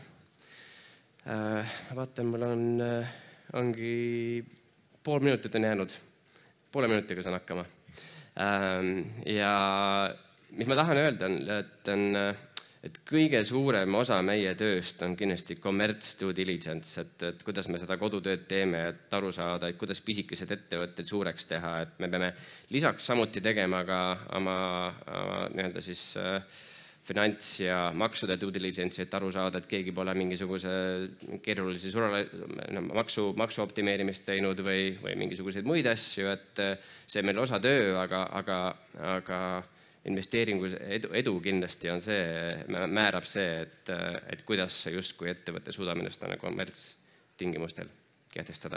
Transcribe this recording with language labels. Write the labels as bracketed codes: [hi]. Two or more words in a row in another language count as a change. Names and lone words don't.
[et] Vaatan, mul ongi pool minutit on jäänud. Poole minutiga saan hakkama. Ja mis ma tahan öelda on, et kõige suurem osa meie tööst on kindlasti [en] commerce due diligence, [et] et kuidas me seda kodutööd teeme, et aru saada, et kuidas pisikesed ettevõtted suureks teha, et me peame lisaks samuti tegema ka oma nii-öelda siis finants ja maksude [en] due diligence, [et] et aru saada, et keegi pole mingisuguse keerulisi maksu optimeerimist teinud või mingisuguseid muid asju, et see meil osa töö, aga investeeringu edu kindlasti on see, määrab see, et kuidas justkui ettevõtte suudame ennast kommertstingimustel kehtestada.